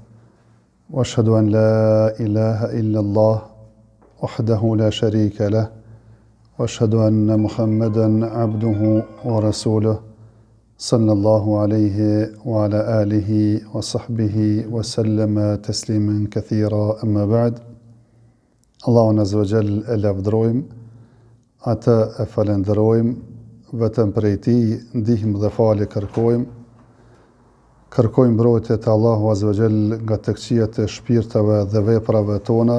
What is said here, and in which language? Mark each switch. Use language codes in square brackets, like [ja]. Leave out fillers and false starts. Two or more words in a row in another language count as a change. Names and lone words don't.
[ar] وأشهد أن لا إله إلا الله وحده لا شريك له. وأشهد أن محمدًا عبده ورسوله صلى الله عليه وعلى آله وصحبه وسلم تسليما كثيرا أما بعد. [sq] Allahun [ar] عز وجل [sq] e lavdrojmë, atë e falenderojmë, vetëm prej Tij ndihmë dhe falje kërkojmë. Kërkojmë mbrojtje te Allahu [ar] عز وجل [sq] nga të këqijat e shpirtave dhe veprave tona.